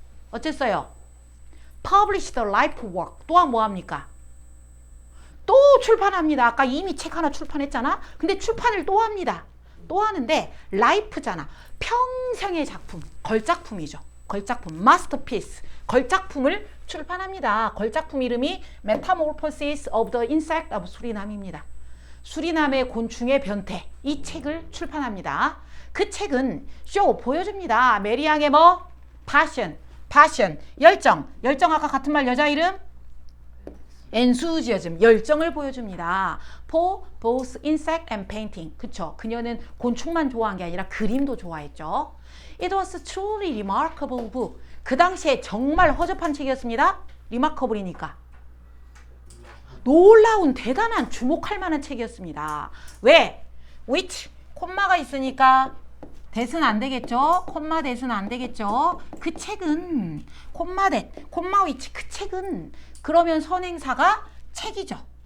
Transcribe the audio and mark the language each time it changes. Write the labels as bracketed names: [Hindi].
[Korean] 어쨌어요? [English] Publish the life work. [Korean] 또한 뭐합니까? 또 출판합니다. 아까 이미 책 하나 출판했잖아? 근데 출판을 또 합니다. 또 하는데 life잖아. 평생의 작품, 걸작품이죠. 걸작품, masterpiece. 걸작품을 출판합니다. 걸작품 이름이 Metamorphosis of the Insect of Suriname입니다. 수리남의 곤충의 변태. 이 책을 출판합니다. 그 책은 보여줍니다. 메리앙의 뭐? passion, 열정 아까 같은 말 여자 이름? enthusiasm, 열정을 보여줍니다. [English] For both insect and painting. [Korean] 그쵸? 그녀는 곤충만 좋아한 게 아니라 그림도 좋아했죠. [English] It was truly remarkable book. [Korean] 그 당시에 정말 허접한 책이었습니다. remarkable이니까. 놀라운 대단한 주목할 만한 책이었습니다. 왜? which 콤마가 있으니까 that은 안 되겠죠? 콤마 that은 안 되겠죠? 그 책은 콤마 that, 콤마 which 그 책은 그러면 선행사가 책이죠.